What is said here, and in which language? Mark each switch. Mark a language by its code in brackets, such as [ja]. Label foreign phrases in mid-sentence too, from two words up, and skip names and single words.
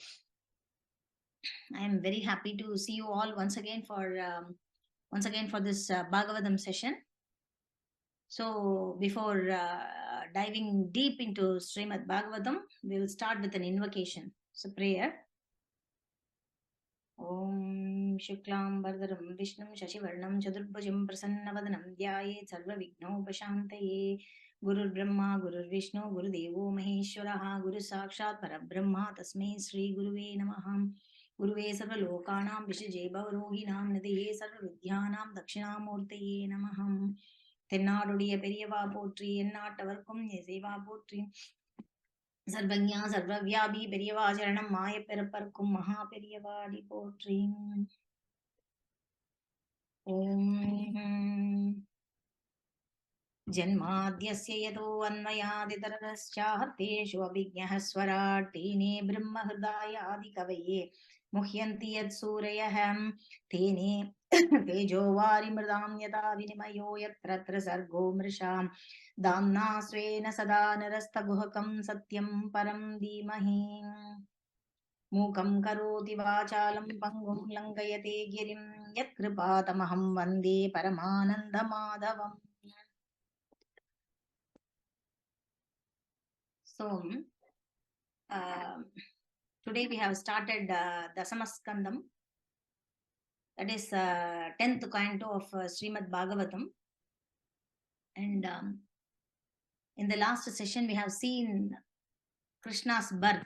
[en] I am very happy to see you all once again for this Bhagavatam session. So before diving deep into Srimad Bhagavatam, we will start with an invocation. So prayer. [sa] ओम् शुक्लम् बरधरम् विष्णुम् शशिवर्णम् चतुर्भुजम् प्रसन्नवदनम् ध्यायेत् सर्व विघ्नोपशान्तये. गुरु ब्रह्मा, गुरु विष्णु, गुरु देवो महेश्वरः, गुरु साक्षात् परब्रह्म, तस्मै श्री गुरवे नमः. गुरवे सर्व लोकानाम् भिषजे भवरोगिणाम् निधये सर्व विद्यानाम् दक्षिणामूर्तये नमः. [ta] தென்னாடுடைய பெரியவா போற்றி எந்நாட்டவர்க்கும் இசைவா போற்றி சர்வஞா சர்வவியாபி பெரியவா சரணம் மாய பிறப்பர்க்கும் மகா பெரியவாடி போற்றி. [sa] ओम् जन्माद्यस्य यतो अन्वयादितरश्चार्थेषु अभिज्ञः स्वराट् तेने ब्रह्महृदायादि कवये मुह्यन्ति यत् सूरयः तेने तेजो वारिमृदां यथा विनिमयो यत्र सर्गो मृषां दाम्ना स्वेन सदा निरस्तगुहकं सत्यं परं धीमहि. मूकं करोति वाचालं पङ्गुं लङ्घयते गिरिं यत्कृपातमहं वन्दे परमानन्दमाधवम्. [en] So today we have started Dasamaskandam. That is 10th canto of Srimad Bhagavatam. And in the last session, we have seen Krishna's birth.